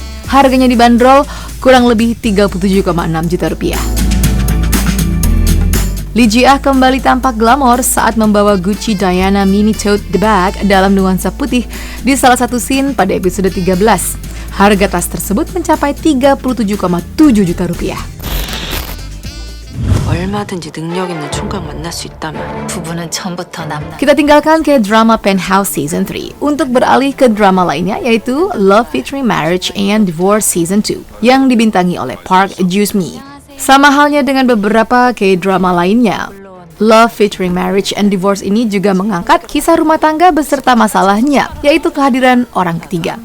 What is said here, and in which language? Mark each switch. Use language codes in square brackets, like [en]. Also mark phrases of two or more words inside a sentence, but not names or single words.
[id] Harganya dibanderol kurang lebih 37,6 juta rupiah. Lee Ji-ah kembali tampak glamor saat membawa Gucci Diana Mini Tote Bag dalam nuansa putih di salah satu scene pada episode 13. Harga tas tersebut mencapai 37,7 juta rupiah. [ko] 얼마든지 능력 있는 총각 만날 수 있다면 부부는 처음부터 남남 [id] Kita tinggalkan ke drama Penthouse Season 3 untuk beralih ke drama lainnya yaitu Love Featuring Marriage and Divorce Season 2 yang dibintangi oleh Park Joo-mi. Sama halnya dengan beberapa K-drama lainnya, Love Featuring Marriage and Divorce ini juga mengangkat kisah rumah tangga beserta masalahnya, yaitu kehadiran orang ketiga.